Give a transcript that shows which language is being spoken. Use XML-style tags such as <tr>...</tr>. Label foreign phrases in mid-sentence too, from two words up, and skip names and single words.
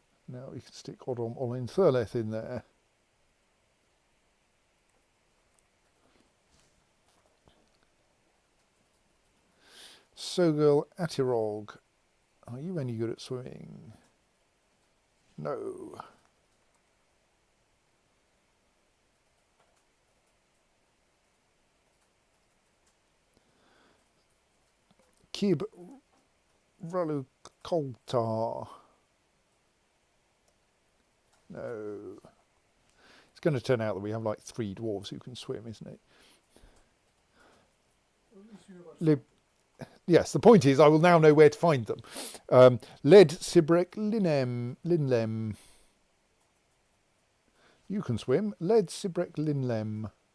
<en>Now we can stick Odom Olin Thurleth in there. Sogil Atirog. Are you any good at swimming? No. Kib Ralu Koltar. No. It's going to turn out that we have like 3 dwarves who can swim, isn't it? At least you know about Lib Yes, the point is I will now know where to find them. Led Sibrek Linlem. You can swim. Led Sibrek Linlem.</en>